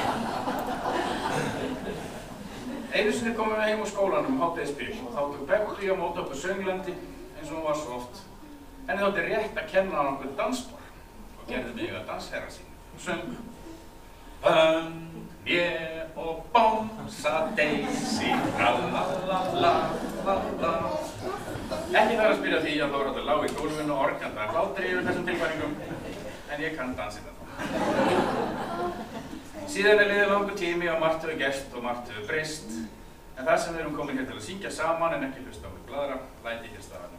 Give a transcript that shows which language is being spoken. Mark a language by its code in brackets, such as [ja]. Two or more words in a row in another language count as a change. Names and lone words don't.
[is] Einu sinni komum við heim úr skólanum hádegisbil og þá tók Bebbi á móti okkur sönglandi eins og hún var svo oft. Henni þótti rétt að kenna á okkur dansspor og gerði mig að dansherra sín og söng. Ég og Bómsa Daisy, la-la-la-la-la-la. Ekki þarf að spyrja því að Þórhallur lá í gólfinu og organdi að hlátri yfir þessum tilfæringum, en ég kann dansinn þetta. Síðan er liðið langur tími og margt hefur gerst og margt hefur breyst, en það sem við erum komin hér til að syngja saman en ekki hlusta á mig bladra, læti hér staðanum.